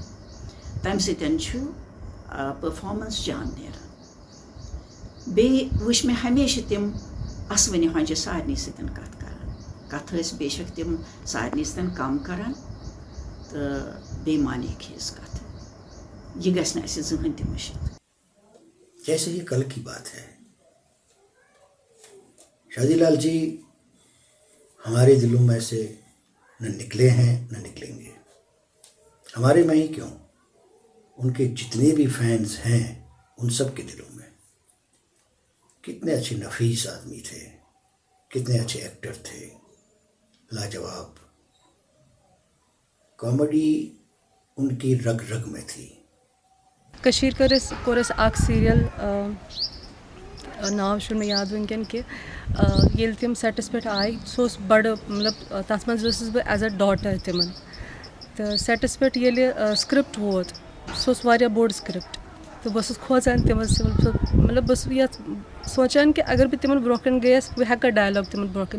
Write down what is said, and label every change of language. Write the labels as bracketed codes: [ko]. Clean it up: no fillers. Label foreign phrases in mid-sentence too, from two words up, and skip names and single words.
[ks] تَمہِ سۭتۍ چھُ پٔرفارمنس جان نیران. بیٚیہِ وٕچھ مےٚ ہمیشہِ تِم اَسوٕنہِ ہۄنجہِ سارنٕے سۭتۍ کَتھ کَران. کَتھٕ ٲسۍ بے شک تِم سارنٕے سۭتۍ کَم کَران تہٕ بیٚیہِ مانیکھ ہِس کَتھٕ. یہِ گژھِ نہٕ اَسہِ زٕہٕنۍ تہِ مٔشِتھ. [ur] جیسے یہ کل کی بات ہے، شادی لال جی ہمارے دلوں میں سے نہ نکلے ہیں نہ نکلیں گے. ہمارے میں ہی کیوں، ان کے جتنے بھی فینس ہیں ان سب کے دلوں میں. کتنے اچھے نفیس آدمی تھے، کتنے اچھے ایکٹر تھے، لاجواب. کامیڈی ان کی رگ رگ میں تھی. [ks] کشیر کور اس اک سیریل ناو چھُنہٕ مےٚ یاد وٕنکٮ۪ن کہِ ییٚلہِ تِم سیٹَس پٮ۪ٹھ آے سُہ اوس بَڑٕ مطلب تَتھ منٛز ٲسٕس بہٕ [en] as a daughter [ks] تِمن. تہٕ سیٹَس پٮ۪ٹھ ییٚلہِ سِکرِپٹ ووت سُہ اوس واریاہ بوٚڑ سِکرِپٹ تہٕ بہٕ ٲسٕس کھوژان تِمن مطلب بہٕ ٲسٕس یَتھ سونٛچان کہِ اگر بہٕ تِمن برونٛہہ کَنہِ گٔیَس بہٕ ہٮ۪کا ڈایلاگ تِمن برونٛہہ کَنہِ.